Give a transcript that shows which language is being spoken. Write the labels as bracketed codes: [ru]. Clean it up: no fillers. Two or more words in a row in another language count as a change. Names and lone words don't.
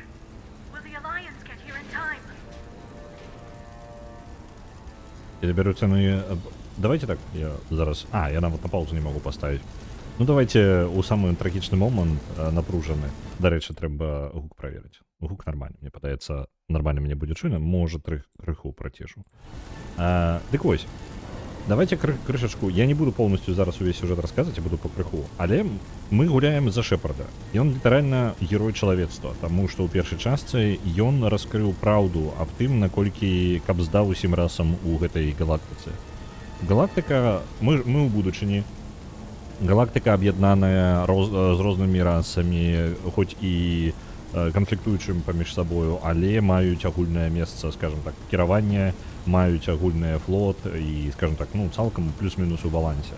[en] Will the Alliance get here in time? [ru] Я беру цены... Давайте так, я зараз... я нават на паузу не могу поставить. Ну давайте у самый [be] трагічны момант напружаны. Дарэчы, трэба гук праверыць. Гук нормальны, мне падаецца, нормально мне будзе чуйна, можа крыху працішу. Дык вось, давайте крышачку. [ru] Я не буду полностью [be] зараз увесь [ru] сюжет рассказывать, я буду [be] по крыху. Але мы гуляем за Шепарда. Ён літаральна герой чалавецтва, таму што ў першай частцы ён раскрыў праўду аб тым, наколькі кабзда ўсім расам у гэтай галактыцы. Галактыка, мы ў будучыні. Галактыка аб'яднаная з рознымі расамі, хоць і канфліктуючым паміж сабою, але маюць агульнае месца, скажем так, кіравання, маюць агульны флот і, скажем так, ну, цалкам плюс-мінус у балансе.